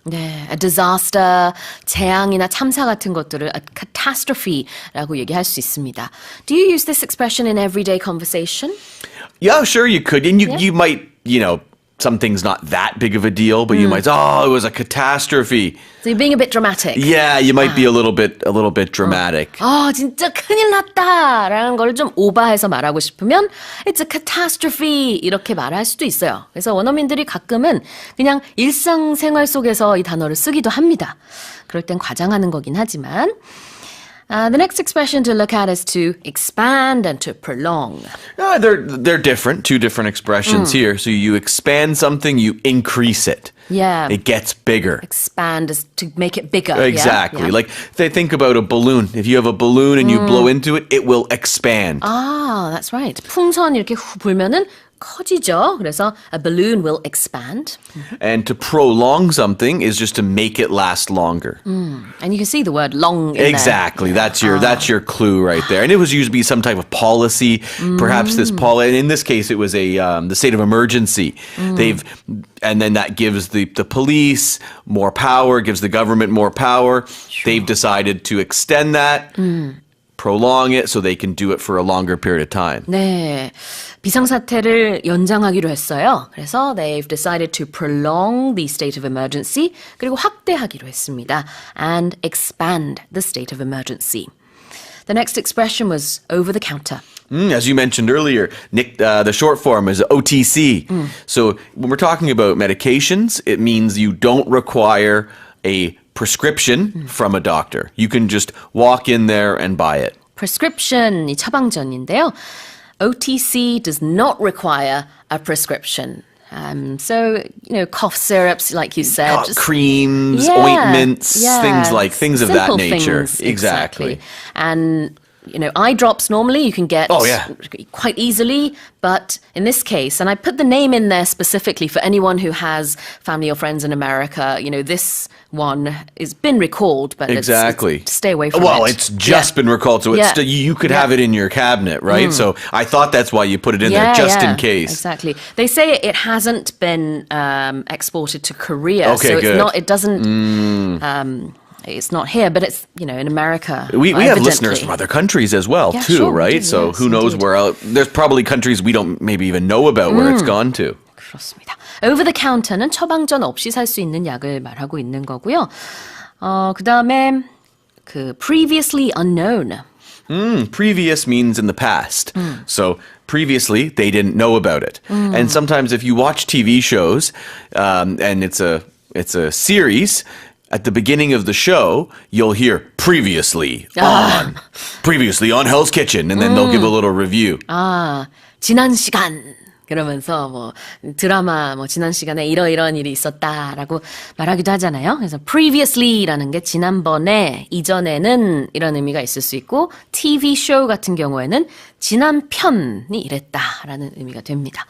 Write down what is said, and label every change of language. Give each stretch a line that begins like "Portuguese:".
Korean: 네, a disaster, 재앙이나 참사 같은 것들을 a catastrophe라고 얘기할 수 있습니다.
English: Do you use this expression in everyday conversation? Yeah, sure you could. And you might, something's not that big of a deal, but you might say, it was a catastrophe. So you're being a bit dramatic. Yeah, you might be a little bit dramatic.
Korean: 진짜 큰일 났다라는 걸 좀 오버해서 말하고 싶으면
English: it's a catastrophe
Korean: 이렇게 말할 수도 있어요. 그래서 원어민들이 가끔은 그냥 일상생활 속에서 이 단어를 쓰기도 합니다. 그럴 땐 과장하는 거긴 하지만
English: The next expression to look at is to expand and to prolong. They're different, two different expressions here. So you expand something, you increase it. Yeah. It gets bigger. Expand is to make it bigger. Exactly. Yeah? Like they think about a balloon. If you have a balloon and you blow into it, it will expand. That's right.
Korean: 풍선 이렇게 후 불면은 커지죠. 그래서
English: a balloon will expand. And to prolong something is just to make it last longer. And you can see the word long in Exactly. there. That's your clue right there. And it was usually some type of policy. Perhaps and in this case, it was the state of emergency. And then that gives the police more power, gives the government more power. Sure. They've decided to extend that. Prolong it so they can do it for a longer period of time.
Korean: 네, 비상사태를 연장하기로 했어요. 그래서
English: they've decided to prolong the state of emergency
Korean: 그리고 확대하기로 했습니다.
English: And expand the state of emergency. The next expression was over the counter. As you mentioned earlier, Nick, the short form is OTC. So when we're talking about medications, it means you don't require a prescription from a doctor. You can just walk in there and buy it.
Korean: Prescription이 처방전인데요.
English: OTC does not require a prescription. So, cough syrups, like you said. Creams, ointments, things of that nature. Things, exactly. And, eye drops normally you can get quite easily. But in this case, and I put the name in there specifically for anyone who has family or friends in America, this one has been recalled, but it's stay away from it. Well, it's just been recalled, so it's you could have it in your cabinet, right? So I thought that's why you put it in there, just in case. Exactly. They say it hasn't been exported to Korea, okay, so it's good. not. It doesn't. It's not here, but it's, in America. We have listeners from other countries as well, too, sure, right? So who knows where else. There's probably countries we don't maybe even know about where it's gone to.
Korean: 그렇습니다.
English: Over the counter
Korean: 는 처방전 없이 살 수 있는 약을 말하고 있는 거고요. 그다음에
English: previously unknown. Previous means in the past. So previously, they didn't know about it. And sometimes if you watch TV shows, and it's a series, at the beginning of the show, you'll hear previously on Hell's Kitchen, and then they'll give a little review.
Korean: 지난 시간. 그러면서 드라마 지난 시간에 이러이러한 일이 있었다라고 말하기도 하잖아요. 그래서 previously라는 게 지난번에, 이전에는 이런 의미가 있을 수 있고 TV 쇼 같은 경우에는 지난 편이 이랬다라는 의미가 됩니다.